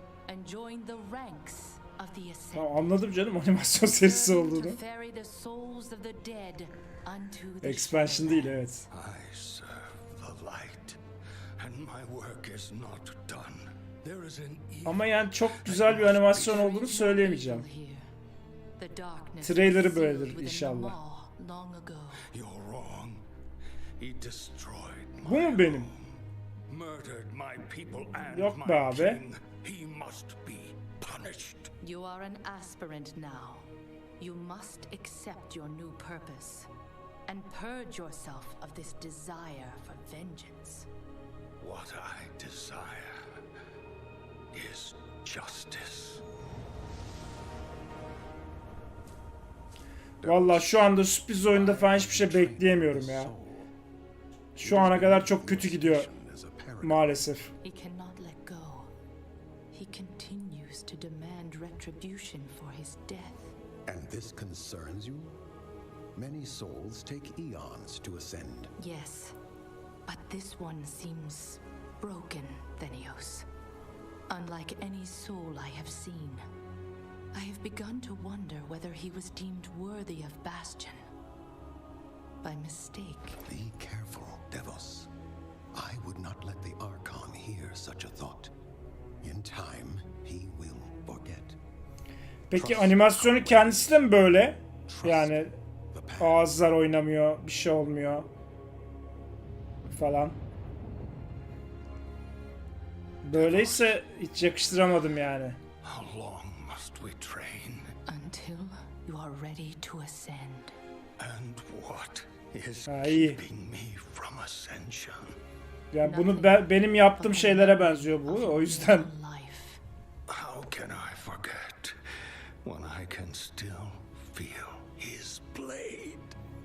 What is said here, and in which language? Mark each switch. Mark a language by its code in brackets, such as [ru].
[en] And join the ranks of the Ascended. [tr] Tamam, anladım canım animasyon serisi olduğunu. Expansion değil, evet. [en] I serve the light, and my work is not done. There is an [tr] Ama yani çok güzel bir animasyon olduğunu söyleyemeyeceğim. Trailer'ı böyledir inşallah. Bu mu benim? Yok be abi. [en] You are an aspirant now. You must accept your new purpose and purge yourself of this desire for vengeance. What I desire is justice. [tr] Vallahi şu anda sürpriz oyunda falan hiçbir şey bekleyemiyorum ya. Şu ana kadar çok kötü gidiyor maalesef. [en] He cannot let go. He continues to demand retribution for his death. And this concerns you? Many souls take eons to ascend. Yes, but this one seems broken, Thenios. Unlike any soul I have seen. I have begun to wonder whether he was deemed worthy of Bastion. By mistake. Be careful, Devos. I would not let the Archon hear such a thought. In time, he will forget. [tr] Peki animasyonu kendisi de mi böyle? Yani ağızlar oynamıyor, bir şey olmuyor falan. Böyleyse hiç yakıştıramadım yani. [en] How long must we train? Until you are ready to ascend. And what is [tr] iyi. [en] keeping me from ascension? [tr] Yani bunu benim yaptığım şeylere benziyor bu. O yüzden. [en] How can I forget when I can still feel his blade?